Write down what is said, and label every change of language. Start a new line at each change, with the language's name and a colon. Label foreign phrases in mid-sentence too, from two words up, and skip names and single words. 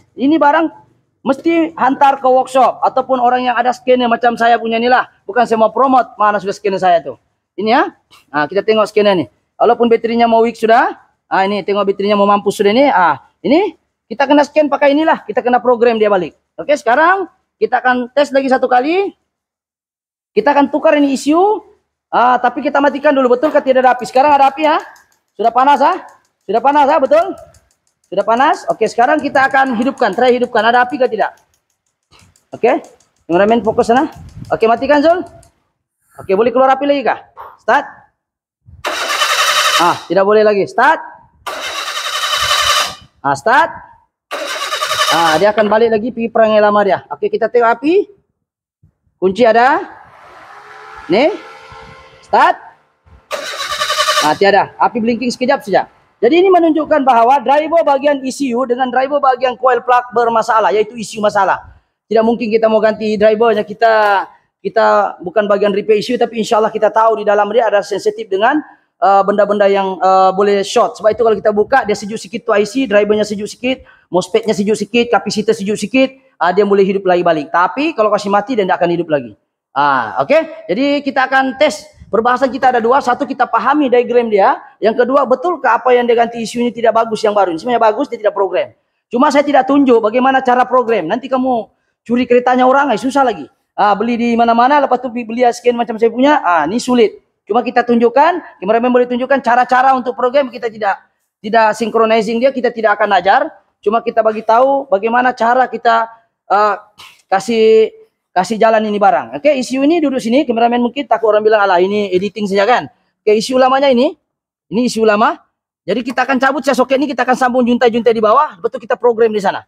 Malay: Ini barang mesti hantar ke workshop ataupun orang yang ada scanner macam saya punya inilah. Bukan saya mau promote, mana sudah scanner saya tuh. Ini ya. Kita tengok scanner nih. Walaupun baterinya mau weak sudah. Ini tengok baterinya mau mampus sudah ini. Ini kita kena scan pakai inilah. Kita kena program dia balik. Oke, sekarang kita akan tes lagi satu kali. Kita akan tukar ini ECU, tapi kita matikan dulu. Betul kan tidak ada api? Sekarang ada api ya? Sudah panas ya? Sudah panas ya? Betul? Sudah panas? Oke, sekarang kita akan hidupkan. Try hidupkan. Ada api kah tidak? Oke, kameramen fokus sana. Oke, matikan Zul. Oke, boleh keluar api lagi kah? Start. Tidak boleh lagi. Start. Start. Dia akan balik lagi pergi perang yang lama dia. Oke, kita tengok api. Kunci ada. Nih, start. Tiada, api blinking sekejap saja. Jadi ini menunjukkan bahwa driver bagian ECU dengan driver bagian
English: coil plug
Malay: bermasalah, yaitu ECU masalah. Tidak mungkin kita mau ganti drivernya, kita bukan bagian repair ECU, tapi
Arabic: إن شاء الله
Malay: kita tahu di dalam dia ada sensitif dengan benda-benda yang boleh short. Sebab itu kalau kita buka, dia sejuk sikit tu IC, drivernya sejuk sikit, MOSFET-nya sejuk sikit, kapasitor sejuk sikit, dia boleh hidup lagi balik. Tapi kalau kasih mati, dia tidak akan hidup lagi. Oke. Jadi kita akan tes. Perbahasan kita ada dua. Satu, kita pahami diagram dia. Yang kedua, betulkah apa yang dia ganti ECU ini tidak bagus yang baru? Ini sebenarnya bagus, dia tidak program. Cuma saya tidak tunjuk bagaimana cara program. Nanti kamu curi keretanya orang, susah lagi. beli di mana-mana, lepas tu beli scan macam saya punya, ini sulit. Cuma kita tunjukkan, kameramen boleh tunjukkan cara-cara untuk program, kita tidak synchronizing dia, kita tidak akan ajar. Cuma kita bagi tahu bagaimana cara kita kasih jalan ini barang. Oke, isu ini duduk sini, kameramen mungkin takut orang bilang alah ini editing saja kan. Oke, isu ulamanya ini isu ulama. Jadi kita akan cabut soket ini, kita akan sambung juntai-juntai di bawah, betul kita program di sana.